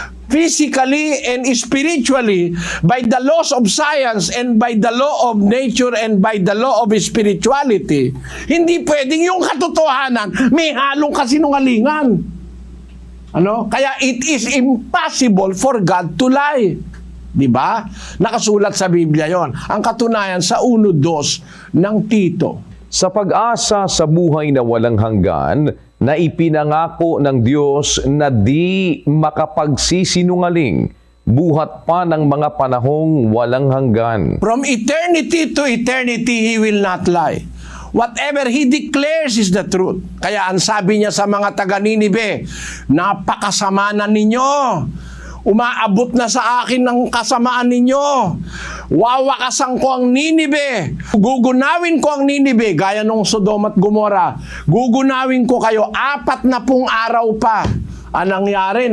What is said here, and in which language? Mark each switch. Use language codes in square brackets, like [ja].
[en] Physically and spiritually, by the laws of science and by the law of nature and by the law of spirituality, [tl] hindi pwedeng yung katotohanan may halong kasinungalingan. [en] Kaya it is impossible for God to lie. [tl] Diba? Nakasulat sa Biblia yon. Ang katunayan sa 1:2 ng Tito. Sa pag-asa sa buhay na walang hanggan, na ipinangako ng Diyos na di makapagsisinungaling, buhat pa ng mga panahong walang hanggan. [en] From eternity to eternity, He will not lie. Whatever he declares is the truth. [tl] Kaya ang sabi niya sa mga taga Ninive, napakasama na ninyo. Umaabot na sa akin ng kasamaan ninyo. Wawakasan ko ang Ninive. Gugunawin ko ang Ninive, gaya nung Sodom at Gomora. Gugunawin ko kayo 40 araw pa. Anong nangyari?